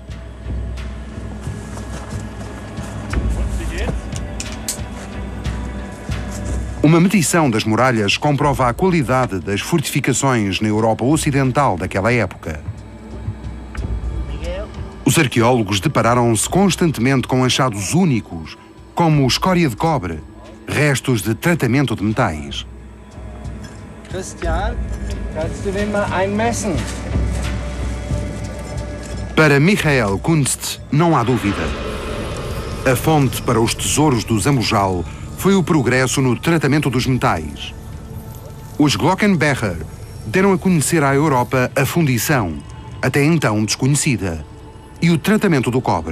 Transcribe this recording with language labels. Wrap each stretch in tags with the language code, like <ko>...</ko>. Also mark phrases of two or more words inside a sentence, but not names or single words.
<pt>Uma medição das muralhas comprova a qualidade das fortificações na Europa Ocidental daquela época. Os arqueólogos depararam-se constantemente com achados únicos, como escória de cobre, restos de tratamento de metais.</pt> <de>Christian, kannst du mir einmessen?</de> <pt>Para Michael Kunst, não há dúvida. A fonte para os tesouros do Zambojal foi o progresso no tratamento dos metais. Os Glockenbecher deram a conhecer à Europa a fundição, até então desconhecida, e o tratamento do cobre.</pt>